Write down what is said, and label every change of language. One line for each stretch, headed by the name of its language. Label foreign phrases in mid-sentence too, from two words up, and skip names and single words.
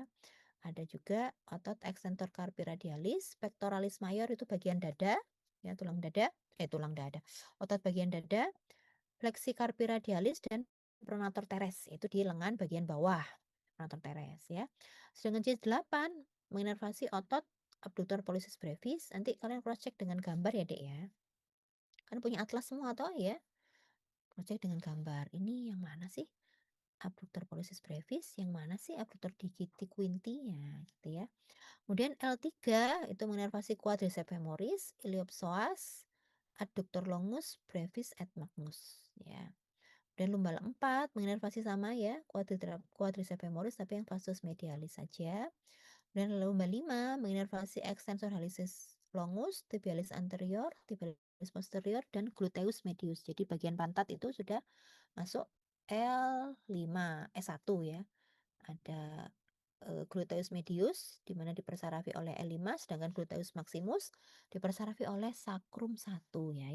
Indonesian: Ada juga otot extensor carpi radialis, pectoralis major itu bagian dada, ya tulang dada, otot bagian dada, flexi carpi radialis dan pronator teres, itu di lengan bagian bawah, pronator teres ya. Sedangkan C8 menginervasi otot abductor pollicis brevis, nanti kalian
English: cross check
Indonesian: dengan gambar ya Dek ya. Kan punya atlas semua toh ya.
English: Cross check
Indonesian: dengan gambar. Ini yang mana sih? Abductor pollicis brevis, yang mana sih abductor digiti quinti ya gitu ya. Kemudian L3 itu menginervasi quadriceps femoris, iliopsoas, adductor longus, brevis et magnus ya. Dan lumbal 4 menginervasi sama ya, quadriceps femoris tapi yang vastus medialis saja. Dan lumbal 5 menginervasi extensor hallucis longus, tibialis anterior, tibialis posterior dan gluteus medius. Jadi bagian pantat itu sudah masuk L5, S1 ya. Ada gluteus medius di mana dipersarafi oleh L5, sedangkan gluteus maximus dipersarafi oleh sacrum 1 ya.